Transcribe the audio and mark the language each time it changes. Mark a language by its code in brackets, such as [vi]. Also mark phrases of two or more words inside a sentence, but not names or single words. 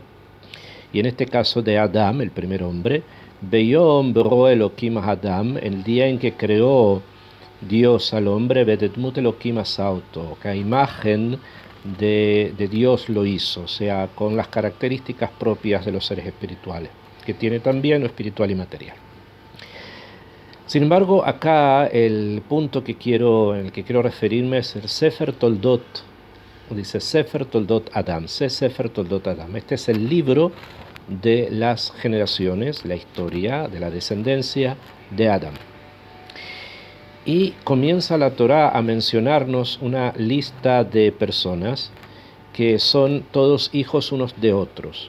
[es] Y en este caso de Adam, el primer hombre, [he] ביום ברוא אלוקים אדם, [es] el día en que creó Dios al hombre, [he] בדמות אלוקים עשה אותו, [es] que a imagen de Dios lo hizo, o sea, con las características propias de los seres espirituales, que tiene también lo espiritual y material. Sin embargo, acá el punto en el que quiero referirme es el Sefer Toldot. [he] Dice ספר תולדות אדם, ספר תולדות אדם. [es] Este es el libro de las generaciones, la historia de la descendencia de Adam. Y comienza la Torá a mencionarnos una lista de personas que son todos hijos unos de otros.